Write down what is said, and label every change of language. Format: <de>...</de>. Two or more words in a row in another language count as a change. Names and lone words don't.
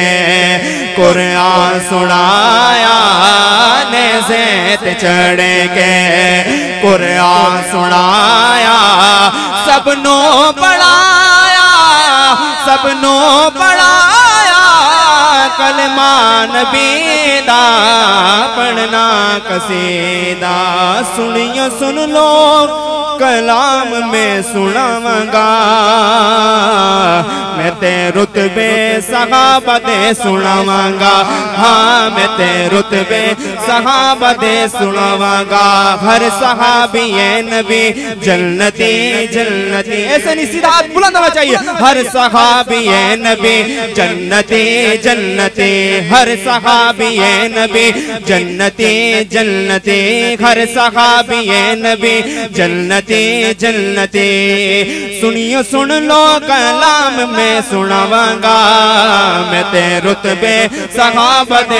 <pa>قرآن سنایا نیزے تے چڑھ کے قرآن سنایا سب نو پڑھایا سب نو پڑھایا کلمہ نبی دا پڑھنا قصیدہ سنیو</pa> <ur>سن لو</ur> <pa>کلام میں سناواں گا میں تے رتبے صحابہ دے سناواں گا ہاں میں تے رتبے صحابہ دے سناواں گا ہر صحابی نبی جنتی جنتی</pa> <ur>ایسے نہیں سیدھا ہاتھ بلند ہونا چاہیے</ur> <pa>ہر صحابی نبی جنتی جنتی جنتی ہر صحابی نبی جنتی جنتی ہر صحابی نبی جنتی جنتی سنیو سن لو کلام میں سناواں گا میں تے رتبے صحابہ دے</pa>